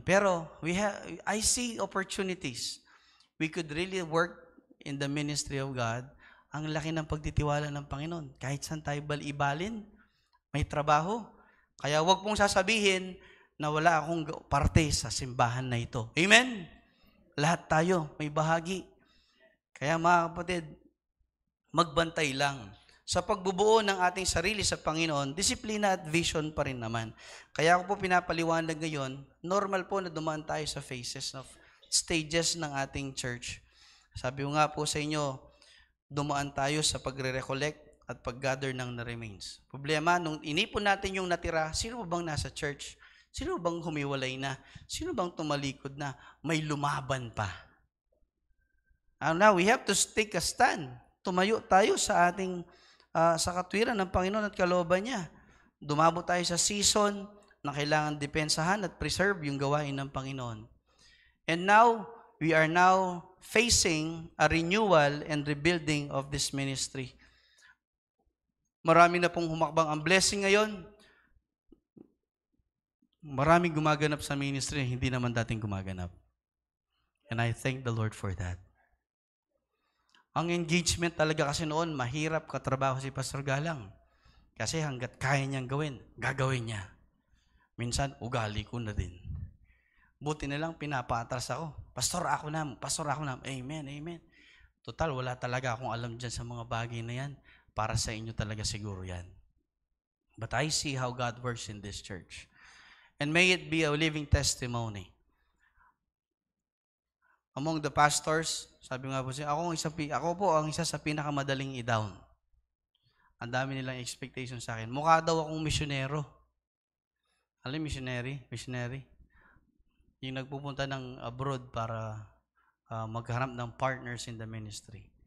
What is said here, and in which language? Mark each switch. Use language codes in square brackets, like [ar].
[en] Pero I see opportunities. We could really work in the ministry of God. [tl] Ang laki ng pagtitiwala ng Panginoon. Kahit saan tayo ibalin, may trabaho. Kaya huwag pong sasabihin na wala akong parte sa simbahan na ito. Amen? Lahat tayo may bahagi. Kaya mga kapatid, magbantay lang. Sa pagbubuo ng ating sarili sa Panginoon, disiplina at vision pa rin naman. Kaya ako po pinapaliwanag ngayon, normal po na dumaan tayo sa [en] phases of stages [tl] ng ating church. Sabi ko nga po sa inyo, dumaan tayo sa pagre-recollect at pag-gather ng na-remains. Problema, nung inipon natin yung natira, sino bang nasa church? Sino bang humiwalay na? Sino bang tumalikod na? May lumaban pa. [en] Now, we have to take a stand. [tl] Tumayo tayo sa ating sa katwiran ng Panginoon at kalooban niya. Dumabo tayo sa season na kailangan depensahan at preserve yung gawain ng Panginoon. [en] And now, we are now facing a renewal and rebuilding of this ministry. [tl] Marami na pong humakbang ang blessing ngayon. Maraming gumaganap sa ministry, hindi naman dating gumaganap. [en] And I thank the Lord for that. [tl] Ang engagement talaga kasi noon, mahirap katrabaho si Pastor Galang. Kasi hanggat kaya niyang gawin, gagawin niya. Minsan, ugali ko na din. Buti na lang, pinapaatras ako. Pastor, ako na. Amen, amen. Total, wala talaga akong alam dyan sa mga bagay na yan. Para sa inyo talaga siguro yan. [en] But I see how God works in this church. And may it be a living testimony. [tl] Among the pastors, sabi nga po siya, ako po ang isa sa pinakamadaling i-down. Ang dami nilang expectation sa akin. Mukha daw akong misyonero. Alam, missionary. Yung nagpupunta ng abroad para maghanap ng [en] partners in the ministry.